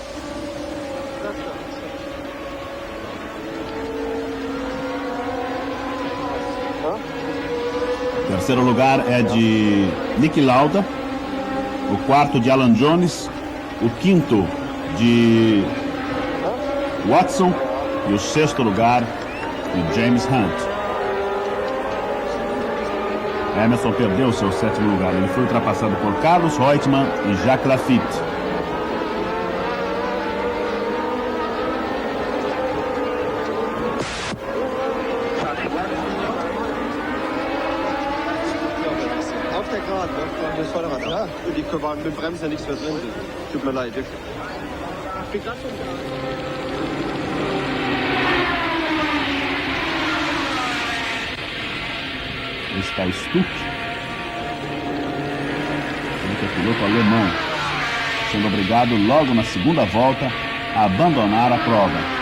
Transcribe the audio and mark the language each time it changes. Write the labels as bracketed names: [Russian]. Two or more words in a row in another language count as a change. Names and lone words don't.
[Portuguese] O terceiro lugar é de Niki Lauda, o quarto de Alan Jones, o quinto de Watson e o sexto lugar de James Hunt. Emerson perdeu o seu sétimo lugar, ele foi ultrapassado por Carlos Reutemann e Jacques Laffite. [German] Mit Bremse nichts mehr drin. Tut mir leid. [Portuguese] Está Stuck, que é piloto alemão, sendo obrigado logo na segunda volta a abandonar a prova.